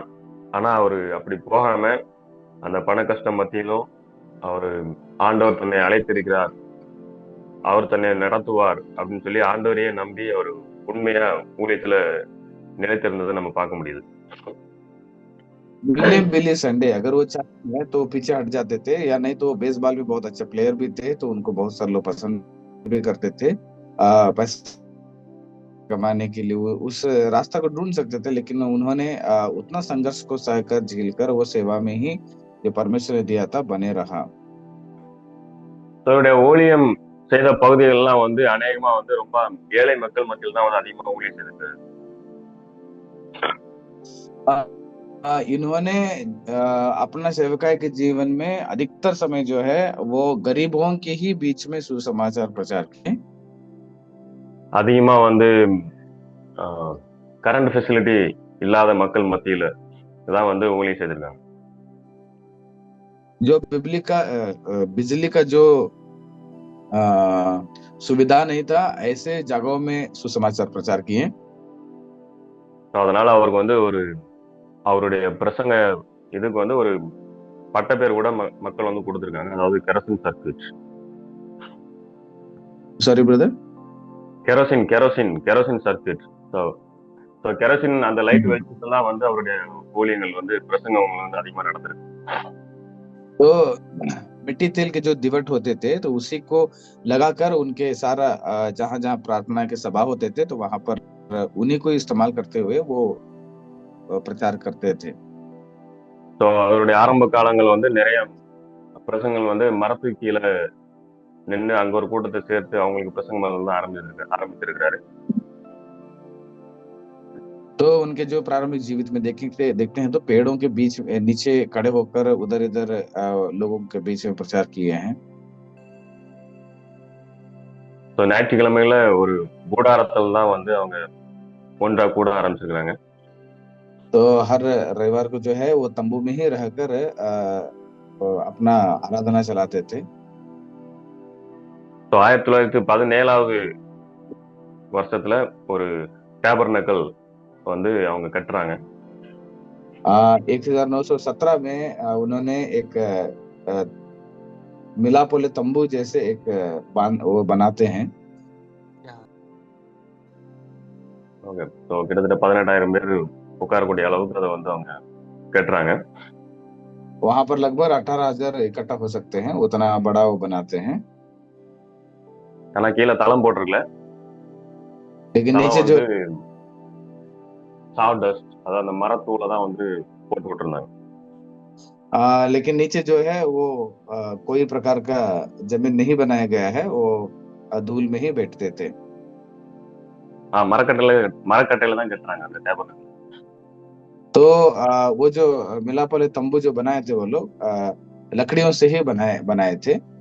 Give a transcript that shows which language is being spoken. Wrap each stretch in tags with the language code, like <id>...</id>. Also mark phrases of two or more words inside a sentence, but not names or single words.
<ta>ஆனா அவரு அப்படி போகாம அந்த பண கஷ்டம் மத்தியிலும் அவரு ஆண்டவர் தன்னை அழைத்திருக்கிறார், அவர் தன்னை நடத்துவார் அப்படின்னு சொல்லி ஆண்டவரையே நம்பி அவர் உண்மையா ஊழியத்துல நிலைத்திருந்ததை நம்ம பார்க்க முடியுது.</ta> <hi>विलियम बिली संडे अगर वो चाहते तो पीछे हट जाते थे, या नहीं तो बेसबॉल भी बहुत अच्छे प्लेयर भी थे तो उनको बहुत सारे लोग पसंद भी करते थे. पैसे कमाने के लिए वो उस रास्ता को ढूंढ सकते थे, लेकिन उन्होंने उतना संघर्ष को सहकर झेलकर वो सेवा में ही जो परमेश्वर ने दिया था बने रहा.</hi> <ta>தன்னுடைய ஊழியம் செய்த பகுதிகள்லாம் வந்து அநேகமா வந்து ரொம்ப ஏழை மக்கள் மத்தியில் தான் வந்து அதிகமா ஊழியம் செய்திருக்கு.</ta> <hi>इन्होंने अपना सेवकाई के जीवन में अधिकतर समय जो है वो गरीबों के ही बीच में सुसमाचार प्रचार किए.</hi> <ta>அதிகமா வந்து</ta> <en>current facility</en> <ta>இல்லாத மக்கள் மத்தியில தான் வந்து ஊழியம் செய்திருக்காங்க.</ta> <hi>जो बिजली का जो सुविधा नहीं था, ऐसे जगहों में सुसमाचार प्रचार किए.</hi> <ta>அதனால அவருக்கு வந்து ஒரு அவருடைய பிரசங்க இதுக்கு வந்து ஒரு பட்ட பேர் கூட மக்கள் வந்து கொடுத்திருக்காங்க, அதாவது</ta> <en>kerosene circuit. sorry brother, kerosene circuit. so kerosene</en> <ta>அந்த லைட் வெளிச்சத்தெல்லாம் வந்து அவருடைய ஊழியங்கள் வந்து பிரசங்கம் வந்து அதிகமா நடந்திருக்கு.</ta> <hi>तो मिट्टी तेल के जो दिवट होते थे तो उसी को लगाकर उनके सारा जहां जहां प्रार्थना के सभा होते थे तो वहां पर उन्हीं को इस्तेमाल करते हुए वो प्रचार करते थे.</hi> <ta>ஸோ அவருடைய ஆரம்ப காலங்கள் வந்து நிறைய பிரசங்கங்கள் வந்து மரத்துக்கு கீழே நின்று அங்க ஒரு கூட்டத்தை சேர்த்து அவங்களுக்கு பிரசங்கம் ஆரம்பிச்சிருக்கிறாரு.</ta> <hi>तो उनके जो प्रारंभिक जीवित में देखते हैं तो पेड़ों के बीच नीचे खड़े होकर उधर इधर लोगों के बीच में प्रचार किए हैं.</hi> <ta>तो ஞாயிற்றுக்கிழமையில ஒரு கூடாரத்தில் தான் வந்து அவங்க ஒன்றா கூட ஆரம்பிச்சிருக்காங்க.</ta> <hi>तो हर रविवार को जो है वो तंबू में ही रहकर अपना आराधना चलाते थे.</hi> <ta>तो 1917வது வருஷத்துல ஒரு டேபர்னக்கல் வந்து அவங்க கட்டுறாங்க.</ta> <hi>1917 में उन्होंने एक मिलाप वाले तंबू जैसे एक वो बनाते हैं.</hi> <en>okay, so</en> <ta>கிட்டத்தட்ட 18,000 பேர் உட்காரக்கூடிய அளவுக்கு அதை வந்து அவங்க கட்டுறாங்க.</ta> <hi>वहां पर लगभग 18,000 इकट्ठा हो सकते हैं, उतना बड़ा वो बनाते हैं।</hi> <ta>ஆனா கீழே தளம் போட்டிருக்கல.</ta> <hi>लेकिन</hi> <ta>தளம்</ta> <hi>नीचे जो</hi> <ta>வந்து சாவ்டஸ்ட், அதாவது அந்த மரத்தூளை தான் வந்து போட்டு விட்டுருந்தாங்க.</ta> <hi>लेकिन नीचे जो है वो कोई प्रकार का जमीन नहीं बनाया गया है, वो धूल में ही बैठते थे।</hi> <ta>மரக்கட்டையில தான் கட்டுறாங்க அந்த டேபர்.</ta> <hi>तो वो जो मिलाप वाले तंबू जो बनाए थे वो लोग लकड़ियों से ही बनाए थे।</hi>